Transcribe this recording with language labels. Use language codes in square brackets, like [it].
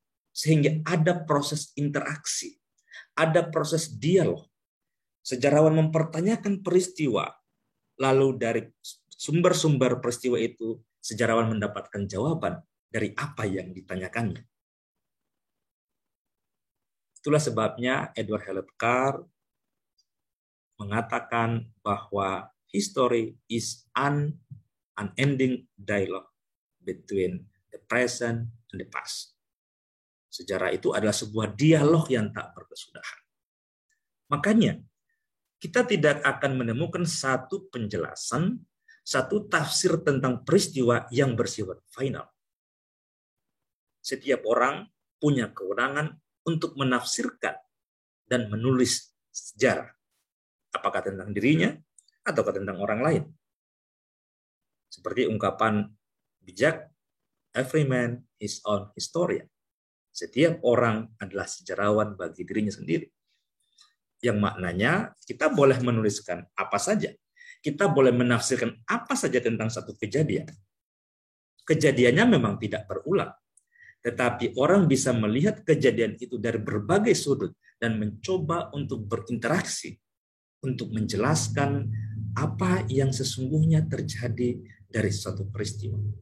[id] Sehingga ada proses interaksi, ada proses dialog. Sejarawan mempertanyakan peristiwa, lalu dari sumber-sumber peristiwa itu, sejarawan mendapatkan jawaban dari apa yang ditanyakannya. Itulah sebabnya Edward Hewlett Carr mengatakan bahwa [en] history is an unending dialogue between the present and the past. [id] Sejarah itu adalah sebuah dialog yang tak berkesudahan. Makanya, kita tidak akan menemukan satu penjelasan, satu tafsir tentang peristiwa yang bersifat final. Setiap orang punya kewenangan untuk menafsirkan dan menulis sejarah. Apakah tentang dirinya atau tentang orang lain. Seperti ungkapan bijak, [en] every man his own historian. [id] Setiap orang adalah sejarawan bagi dirinya sendiri. Yang maknanya kita boleh menuliskan apa saja. Kita boleh menafsirkan apa saja tentang satu kejadian. Kejadiannya memang tidak berulang. Tetapi orang bisa melihat kejadian itu dari berbagai sudut dan mencoba untuk berinteraksi, untuk menjelaskan apa yang sesungguhnya terjadi dari suatu peristiwa.